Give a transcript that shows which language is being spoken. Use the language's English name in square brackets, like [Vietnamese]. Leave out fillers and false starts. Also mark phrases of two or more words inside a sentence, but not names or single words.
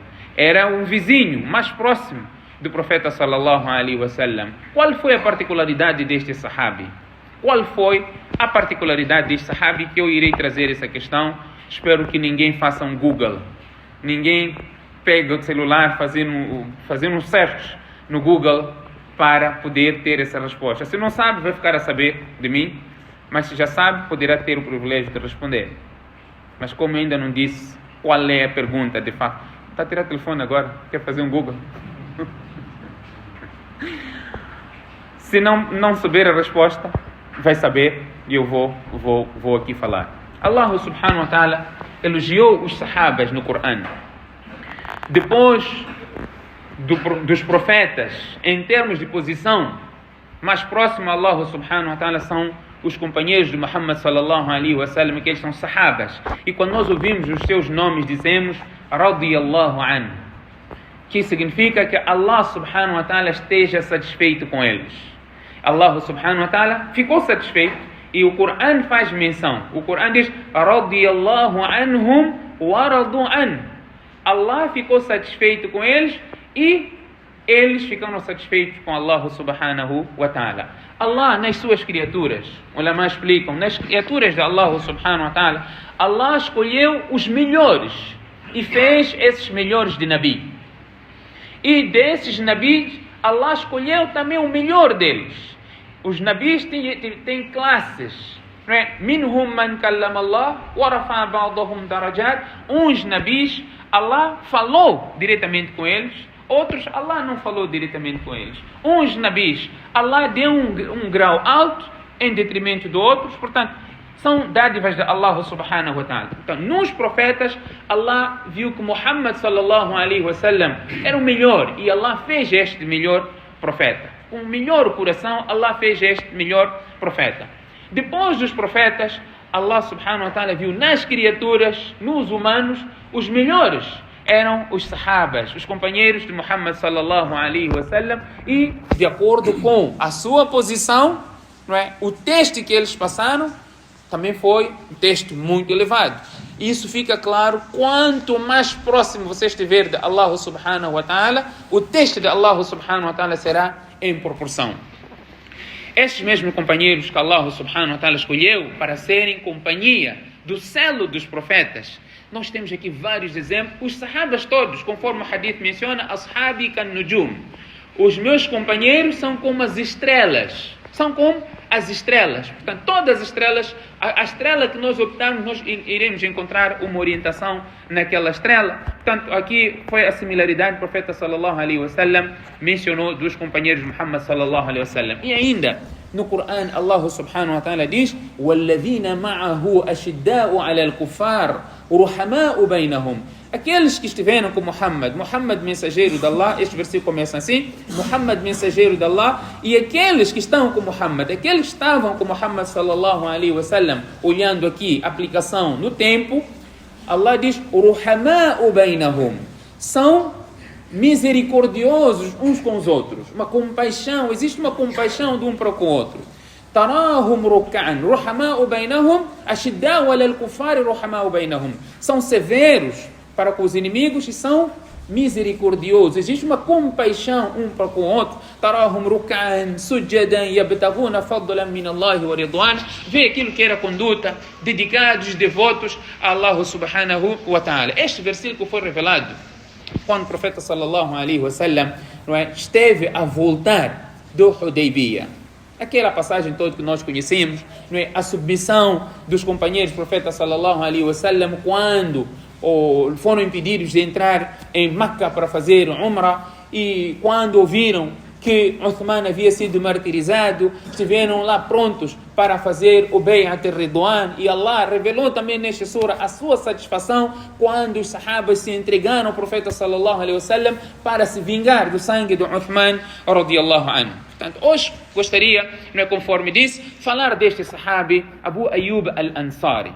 [Portuguese] Era um vizinho mais próximo do profeta [Arabic] صلى الله عليه وسلم. [Portuguese] Qual foi a particularidade deste sahabi? Qual foi a particularidade deste sahabi? Que eu irei trazer essa questão. Espero que ninguém faça um Google, ninguém pegue o celular fazendo um search no Google para poder ter essa resposta. Se não sabe, vai ficar a saber de mim, mas se já sabe, poderá ter o privilégio de responder. Mas como ainda não disse qual é a pergunta de fato, está a tirar o telefone agora, quer fazer um Google? Se não souber a resposta, vai saber, e eu vou aqui falar. Allah [Arabic] سبحانه وتعالى [Portuguese] elogiou os sahabas no Corão. Depois dos profetas, em termos de posição, mais próximo a Allah [Arabic] سبحانه وتعالى [Portuguese] são os companheiros de Muhammad [Arabic] صلى الله عليه وسلم, [Portuguese] que eles são sahabas. E quando nós ouvimos os seus nomes, dizemos [Arabic] رضي الله عنه, [Portuguese] que significa que Allah [Arabic] سبحانه وتعالى [Portuguese] esteja satisfeito com eles. Allah [Arabic] سبحانه وتعالى [Portuguese] ficou satisfeito, e o Coran faz menção. O Coran diz [Arabic] رضي الله عنهم ورضوا عن. [Portuguese] Allah ficou satisfeito com eles e eles ficaram satisfeitos com Allah [Arabic] سبحانه وتعالى. [Portuguese] Allah, nas suas criaturas, ulama explicam, nas criaturas de Allah [Arabic] سبحانه وتعالى, [Portuguese] Allah escolheu os melhores e fez esses melhores de Nabi. E desses Nabis, Allah escolheu também o melhor deles. Os Nabis têm classes. [Arabic] منهم من كلم الله ورفع بعضهم درجات. [Portuguese] Uns Nabis, Allah falou diretamente com eles. Outros, Allah não falou diretamente com eles. Uns Nabis, Allah deu um grau alto em detrimento de outros. Portanto, são dádivas de Allah [Arabic] سبحانه وتعالى. [Portuguese] Então, nos profetas, Allah viu que Muhammad [Arabic] صلى الله عليه وسلم [Portuguese] era o melhor. E Allah fez este melhor profeta. Com o melhor coração, Allah fez este melhor profeta. Depois dos profetas, Allah [Arabic] سبحانه وتعالى [Portuguese] viu nas criaturas, nos humanos, os melhores eram os sahabas, os companheiros de Muhammad [Arabic] صلى الله عليه وسلم, [Portuguese] e de acordo com a sua posição, não é? O teste que eles passaram também foi um teste muito elevado. Isso fica claro quanto mais próximo você estiver de Allah [Arabic] سبحانه وتعالى, [Portuguese] o teste de Allah [Arabic] سبحانه وتعالى [Portuguese] será em proporção. Estes mesmos companheiros que Allah [Arabic] سبحانه وتعالى [Portuguese] escolheu para serem companhia do selo dos profetas, nós temos aqui vários exemplos. Os sahabas todos, conforme o hadith menciona, [Arabic] أصحابي كالنجوم. [Portuguese] Os meus companheiros são como as estrelas. São como as estrelas. Portanto, todas as estrelas, a estrela que nós optarmos, nós iremos encontrar uma orientação naquela estrela. Portanto, aqui foi a similaridade. O profeta [Arabic] صلى الله عليه وسلم [Portuguese] mencionou dos companheiros de Muhammad [Arabic] صلى الله عليه وسلم. [Portuguese] E ainda, no Coran, Allah [Arabic] سبحانه وتعالى [Portuguese] diz: [Arabic] وَالَّذِينَ مَعَهُ أَشِدَّاءُ عَلَى الْكُفَّارِ رُحَمَاءُ بَيْنَهُمْ. [Portuguese] Aqueles que estiveram com Muhammad mensageiro de Allah, este versículo começa assim: Muhammad mensageiro de Allah, e aqueles que estão com Muhammad, aqueles que estavam com Muhammad [Arabic] صلى الله عليه وسلم, [Portuguese] olhando aqui aplicação no tempo, Allah diz [Arabic] رحماء بينهم, [Portuguese] são misericordiosos uns com os outros, uma compaixão, existe uma compaixão de um para com o outro. [Arabic] تراهم ركعا رحماء بينهم أشداء على الكفار رحماء بينهم, [Portuguese] são severos para com os inimigos e são misericordiosos. Existe uma compaixão um para com o outro. [Arabic] تراهم ركعا سجدا يبتغون فضلا من الله ورضوان. [Portuguese] Vê aquilo que era conduta, dedicados, devotos a Allah [Arabic] سبحانه وتعالى. [Portuguese] Este versículo foi revelado quando o profeta [Arabic] صلى الله عليه وسلم [Portuguese] esteve a voltar do Hudaybiyah. Aquela passagem toda que nós conhecemos, não é? A submissão dos companheiros do profeta [Arabic] صلى الله عليه وسلم [Portuguese] quando foram impedidos de entrar em Meca para fazer Umrah, e quando ouviram que Uthman havia sido martirizado, estiveram lá prontos para fazer o Bay'at al-Ridwan, e Allah revelou também nesta sura a sua satisfação quando os sahabas se entregaram ao profeta [Arabic] صلى الله عليه وسلم [Portuguese] para se vingar do sangue de Uthman [Arabic] رضي الله عنه. [Portuguese] Portanto, hoje gostaria, não é, conforme disse, falar deste sahabi Abu Ayyub al-Ansari.